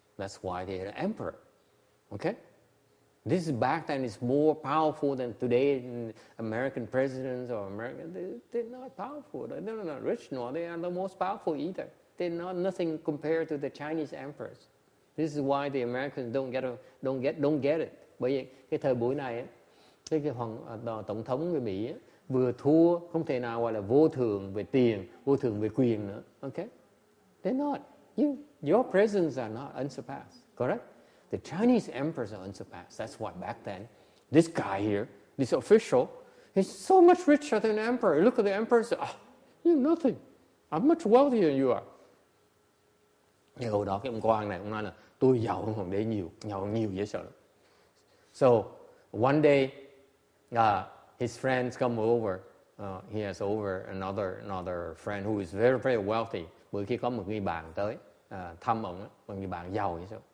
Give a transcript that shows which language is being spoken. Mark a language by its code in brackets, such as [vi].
[en] That's why they are the emperor. Okay. This is back then is more powerful than today. American presidents or American, they're not powerful. They're not rich nor they are the most powerful either. They're not nothing compared to the Chinese emperors. This is why the Americans don't get it. [vi] Bởi vì cái thời buổi này cái tổng thống người Mỹ vừa thua không thể nào gọi là vô thượng về tiền, vô thượng về quyền nữa. [en] Okay? They're not. Your presidents are not unsurpassed. Correct? The Chinese emperors are unsurpassed. That's why back then, this guy here, this official, he's so much richer than the emperor. Look at the emperor and say, you're nothing. I'm much wealthier than you are. [vi] Nhưng hồi đó cái ông quan này, ông nói là tôi giàu hơn hoàng đế nhiều, giàu hơn nhiều dễ sợ lắm. [en] So, one day, his friends come over. He has over another friend who is very, very wealthy. [vi] Bữa khi có một người bạn tới thăm ông, một người bạn giàu như sao.